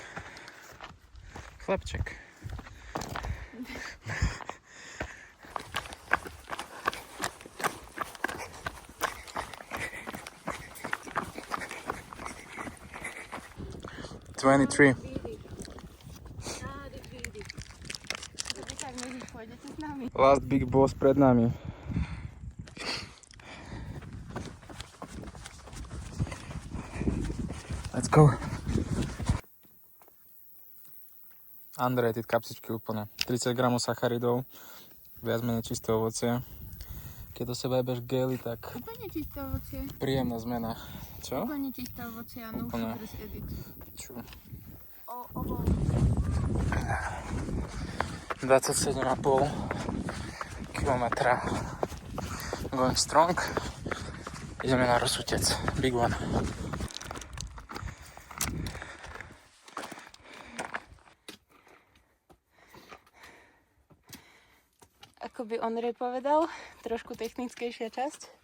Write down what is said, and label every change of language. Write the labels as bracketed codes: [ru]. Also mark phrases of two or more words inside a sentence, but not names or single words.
[sk] Chlebček. $23. [en] Last big boss [sk] pred nami. [en] Let's go. [sk] Unrated kapsičky úplne. 30 g sacharidov, viac menej čisté ovocie. Keď do seba jebeš gely, tak... Úplne čisté ovocie. Príjemná zmena. Čo? Úplne čisté ovocie a [en] no sugars edit. [sk] Čo? 27,5 km. [en] Going strong. [sk] Ideme na Rosutec. [en] Big one. [sk] Ako by Ondrej povedal, trošku technickejšia časť.